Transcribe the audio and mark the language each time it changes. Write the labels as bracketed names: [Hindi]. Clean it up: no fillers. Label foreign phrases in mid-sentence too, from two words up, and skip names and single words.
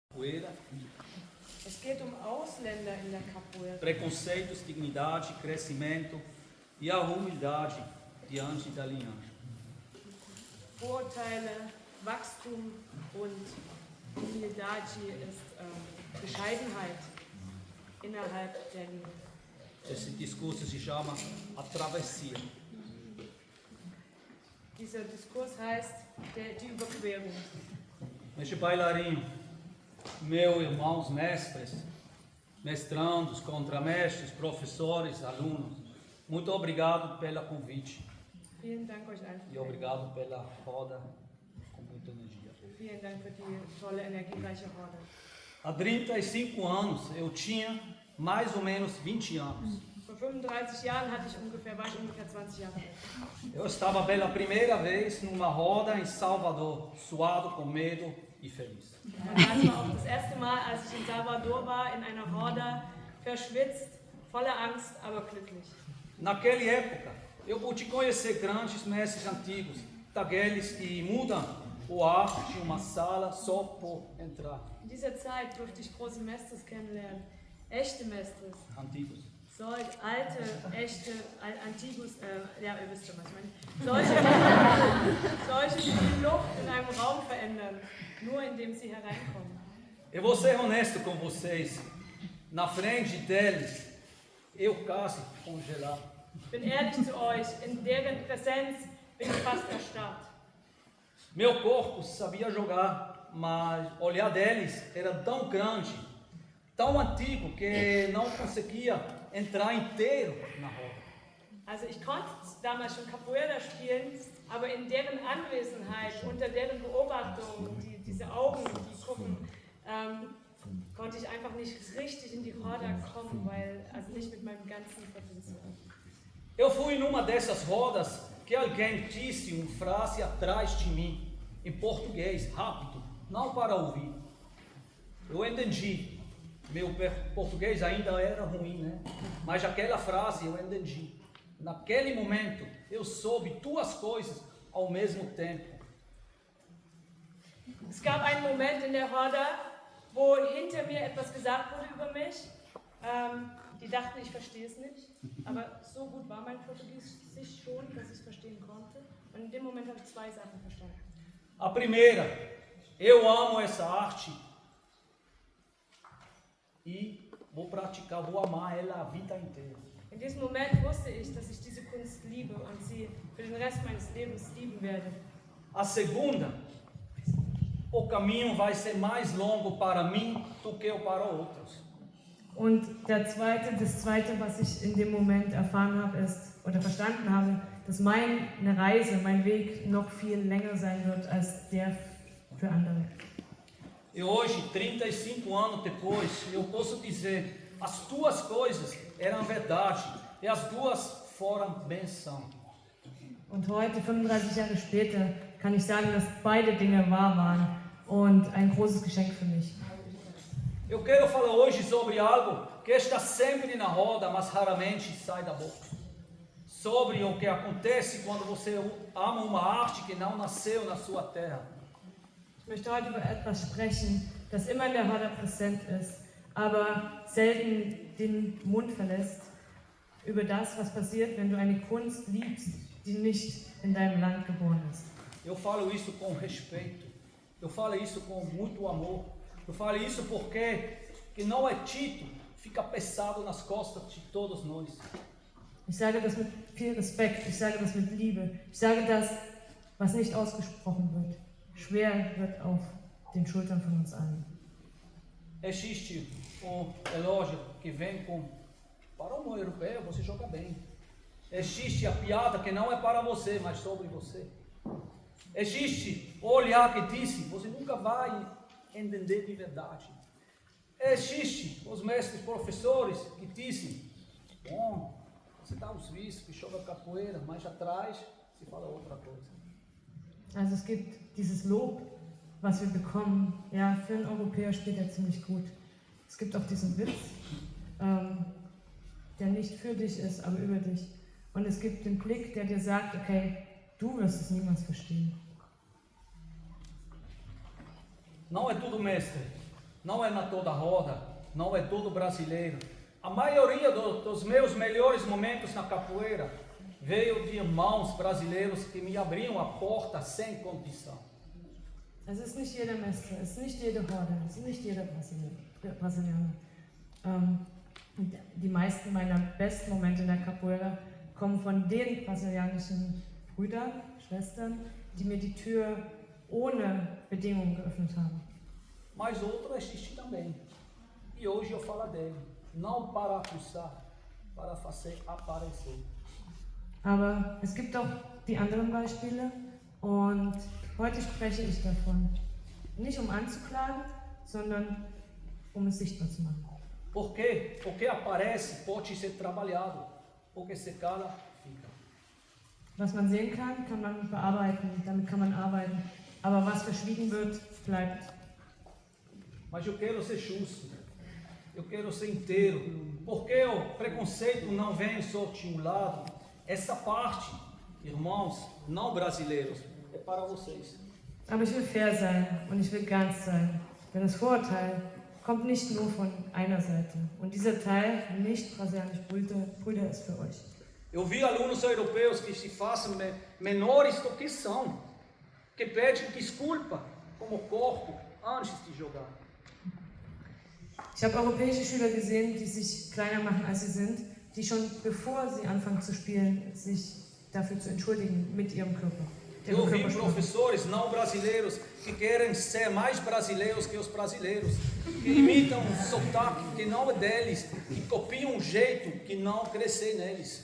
[German] capoeira. Es geht Ausländer in der Capoeira. [Portuguese] Preconceitos, dignidade, crescimento e a humildade diante da linhagem. [German] Vorurteile, Wachstum und Humildade ist Bescheidenheit innerhalb der Linie. [Portuguese] Esse discurso se chama A Travessia. [German] Dieser Diskurs heißt die Überquerung. [Portuguese] Este bailarinho, meus irmãos mestres, mestrandos, contramestres, professores, alunos, muito obrigado pelo convite. [German] Vielen Dank euch allen. [Portuguese] E obrigado pela roda com muita energia. [German] Vielen Dank für die tolle, energiereiche Roda. [Portuguese] Há 35 anos eu tinha mais ou menos 20 anos. [German] Vor 35 Jahren war ich ungefähr 20 Jahre alt. [Portuguese] Eu estava pela primeira vez numa roda em Salvador, suado, com medo e feliz. [German] Das war auch das erste Mal, als ich in Salvador war, in einer Roda, verschwitzt, voller Angst, aber glücklich. [Portuguese] Naquela época, eu pude conhecer grandes mestres antigos, daqueles que mudam o ar de uma sala só por entrar. [German] In dieser Zeit durfte ich große Mestres kennenlernen, echte Mestres. Antigos. Solche alte, echte, antigus, ja, ihr wisst schon, was ich meine. Solche, die die Luft in einem Raum verändern, nur indem sie hereinkommen. [Portuguese] Eu vou ser honesto com vocês. Na frente deles, eu quase congelado. [German] Ich bin ehrlich zu euch, in deren Präsenz bin ich fast erstarrt. [Portuguese] Meu corpo sabia jogar, mas o olhar deles era tão grande, tão antigo, que não conseguia entrar inteiro na roda. [German] Also ich konnte damals schon Capoeira spielen, aber in deren Anwesenheit, unter deren Beobachtung, diese Augen, die gucken, konnte ich einfach nicht richtig in die Roda kommen, also nicht mit meinem ganzen Potenzial. [Portuguese] Eu fui numa dessas rodas que alguém disse uma frase atrás de mim, em português, rápido, não para ouvir. Eu entendi. Meu português ainda era ruim, né? Mas aquela frase eu entendi. Naquele momento, eu soube duas coisas ao mesmo tempo. [German] Es gab einen Moment in der Roda, wo hinter mir etwas gesagt wurde über mich. Die dachten, ich verstehe es nicht, aber so gut war mein Portugiesisch schon, dass ich es verstehen konnte. Und in dem Moment habe ich zwei Sachen verstanden. [Portuguese] A primeira, eu amo essa arte e vou praticar, vou amar ela a vida inteira. [German] In diesem Moment wusste ich, dass ich diese Kunst liebe und sie für den Rest meines Lebens lieben werde. [Portuguese] A segunda, o caminho vai ser mais longo para mim do que para outros. [German] Und das Zweite, was ich in dem Moment erfahren habe, ist, oder verstanden habe, dass meine Reise, mein Weg noch viel länger sein wird als der für andere. [Portuguese] E hoje, 35 anos depois, eu posso dizer, as duas coisas eram verdade e as duas foram benção. [German] Und heute, 35 Jahre später, kann ich sagen, dass beide Dinge wahr waren und ein großes Geschenk für mich. [Portuguese] Eu quero falar hoje sobre algo que está sempre na roda, mas raramente sai da boca. Sobre o que acontece quando você ama uma arte que não nasceu na sua terra. [German] Ich möchte heute über etwas sprechen, das immer in der Roda präsent ist, aber selten den Mund verlässt, über das, was passiert, wenn du eine Kunst liebst, die nicht in deinem Land geboren ist. [Portuguese] Eu falo isso com respeito. Eu falo isso com muito amor. Eu falo isso porque que não é título, fica pesado nas costas de todos nós. [German] Ich sage das mit viel Respekt, ich sage das mit Liebe, ich sage das, was nicht ausgesprochen wird, schwer wird auf den Schultern von uns allen. [Portuguese] Existe um elogio que vem com, para um europeu você joga bem. Existe a piada que não é para você, mas sobre você. Existe o olhar que disse, você nunca vai entender de verdade. Existe os mestres professores que dizem, bom, você dá os vícios que joga capoeira, mas atrás se fala outra coisa. [German] Also es gibt dieses Lob, was wir bekommen, ja, für einen Europäer spielt er ziemlich gut. Es gibt auch diesen Witz, der nicht für dich ist, aber über dich. Und es gibt den Blick, der dir sagt, okay, du wirst es niemals verstehen. [Portuguese] Não é tudo mestre, não é na toda roda, não é todo brasileiro. A maioria dos meus melhores momentos na capoeira veio de irmãos brasileiros que me abriam a porta sem condição. [German] Es ist nicht jeder Mestre, es ist nicht jede Horde, es ist nicht jeder Brasilianer. Die meisten meiner besten Momente in der Capoeira kommen von den brasilianischen Brüdern, Schwestern, die mir die Tür ohne Bedingungen geöffnet haben. [Portuguese] Mas outro existe também. E hoje eu falo dele. Não para acusar, para fazer aparecer. [German] Aber es gibt auch die anderen Beispiele und heute spreche ich davon. Nicht um anzuklagen, sondern um es sichtbar zu machen. [Portuguese] Por quê? Porque aparece, pode ser trabalhado. Porque se cala, fica. [German] Was man sehen kann, kann man bearbeiten, damit kann man arbeiten. Aber was verschwiegen wird, bleibt. [Portuguese] Mas eu quero ser justo. Eu quero ser inteiro. Porque o preconceito não vem só de um lado. Essa parte, irmãos, não brasileiros, é para vocês. [German] Aber ich will fair sein und ich will ganz sein. Denn das Vorurteil kommt nicht nur von einer Seite. Und dieser Teil, nicht brasilianisch Brüder, ist für euch. [Portuguese] Eu vi alunos europeus que se fazem menores do que são, que pedem desculpa como corpo antes de jogar. [German] Ich habe europäische Schüler gesehen, die sich kleiner machen, als sie sind, die schon bevor sie anfangen zu spielen, sich dafür zu entschuldigen mit ihrem Körper. [Portuguese] Eu vi professores não brasileiros que querem ser mais brasileiros que os brasileiros, que imitam um sotaque que não é deles, que copiam um jeito que não cresce neles.